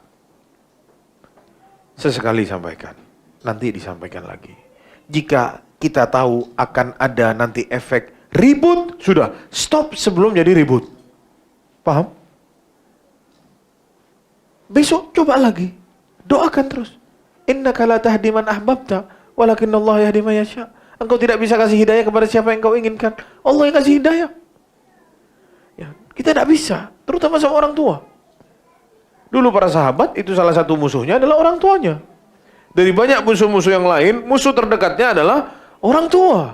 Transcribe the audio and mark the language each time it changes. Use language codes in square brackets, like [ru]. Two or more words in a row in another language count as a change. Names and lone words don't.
[id] Sesekali sampaikan, nanti disampaikan lagi. Jika kita tahu akan ada nanti efek ribut, sudah stop sebelum jadi ribut. Paham? Besok coba lagi, doakan terus. [ar] إنك لا تهدي من أحببت ولكن الله يهدي من يشاء. [id] Engkau tidak bisa kasih hidayah kepada siapa yang engkau inginkan. Allah yang kasih hidayah. Ya, kita tidak bisa, terutama sama orang tua. Dulu para sahabat itu salah satu musuhnya adalah orang tuanya. Dari banyak musuh-musuh yang lain, musuh terdekatnya adalah orang tua.